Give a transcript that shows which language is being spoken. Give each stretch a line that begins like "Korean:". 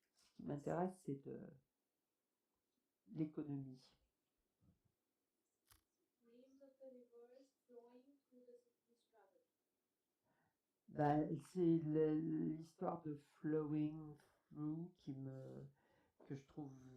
French: ce qui m'intéresse, c'est de l'économie.
English: Names of the rivers flowing through the cities traveled.
French: Ben, c'est l'histoire de
English: flowing through
French: que je trouve...